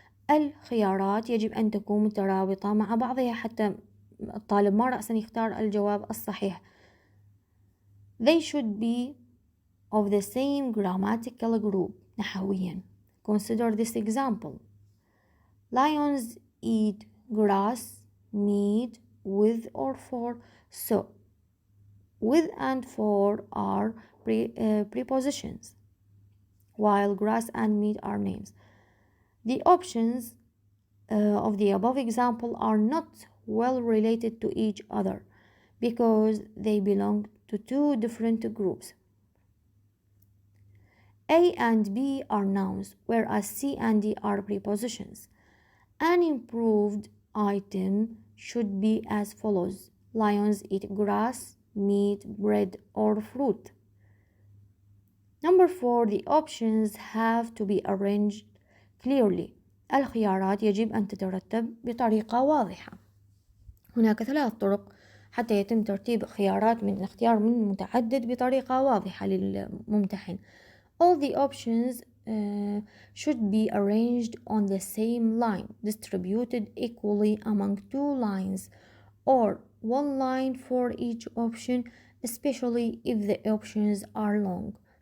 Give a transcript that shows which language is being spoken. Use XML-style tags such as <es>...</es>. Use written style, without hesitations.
<ar>الخيارات يجب أن تكون مترابطة مع بعضها حتى الطالب ما رأسا يختار الجواب الصحيح.</ar> <en>They should be of the same grammatical group</en> <ar>نحويا.</ar> <en>Consider this example. Lions eat grass, meat, with or for. So, with and for are prepositions, while grass and meat are names. The options of the above example are not well related to each other because they belong to two different groups. A and B are nouns, whereas C and D are prepositions. An improved item should be as follows. Lions eat grass, meat, bread, or fruit. Number 4, the options have to be arranged clearly.</en> <ar>الخيارات يجب أن تترتب بطريقة واضحة. هناك 3 طرق حتى يتم ترتيب خيارات من اختيار من متعدد بطريقة واضحة للممتحن.</ar> <en>All the options should be arranged on the same line, distributed equally among 2 lines, or 1 line for each option, especially if the options are long.</en>